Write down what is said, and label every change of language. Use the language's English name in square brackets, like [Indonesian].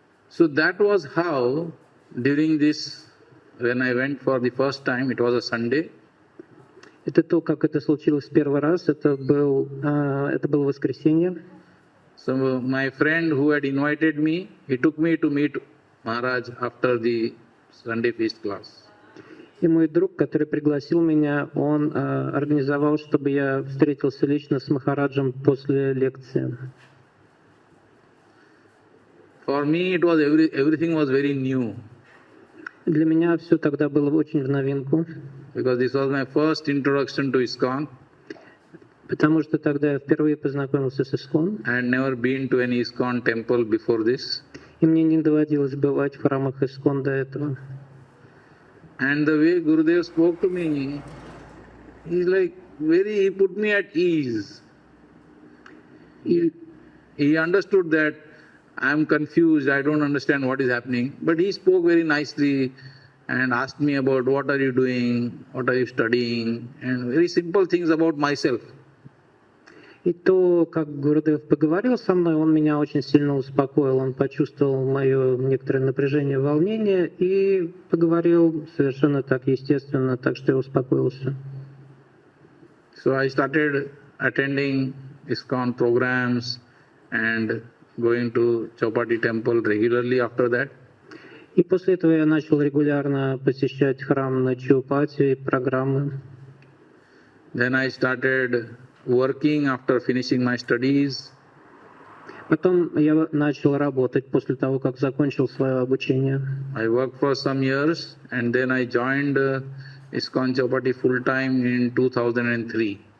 [English] So that was how during this, when I went for the first time, it was a Sunday. [Russian] Это то, как это случилось в первый раз. Это было воскресенье. [English] So my friend who had invited me, he took me to meet Maharaj after the Sunday feast class. [Russian] И мой друг, который пригласил меня, он организовал, чтобы я встретился лично с Махараджем после лекции. [English] For me, it was everything was very new. [Russian] Для меня все тогда было очень в новинку. [English] Because this was my first introduction to ISKCON. [Russian] Потому что тогда я впервые познакомился с ISKCON. [English] I had never been to any ISKCON temple before this. [Russian] И мне не доводилось бывать в храмах ISKCON до этого. [English] And the way Gurudev spoke to me, he put me at ease. He understood that I am confused, I don't understand what is happening. But he spoke very nicely and asked me about what are you doing, what are you studying, and very simple things about myself. [Russian] И то, как Гурудев поговорил со мной, он меня очень сильно успокоил. Он почувствовал мое некоторое напряжение, волнение и поговорил совершенно так естественно, так что я успокоился. [English] So I started attending ISKCON programs and going to Choupati temple regularly after that. [Russian] И после этого я начал регулярно посещать храм на Чоупати, программы. [English] Then I started working after finishing my studies. [Russian] Потом я начал работать после того, как закончил свое обучение. [English] I worked for some years and then I joined ISKCON Chowpatty full time in 2003.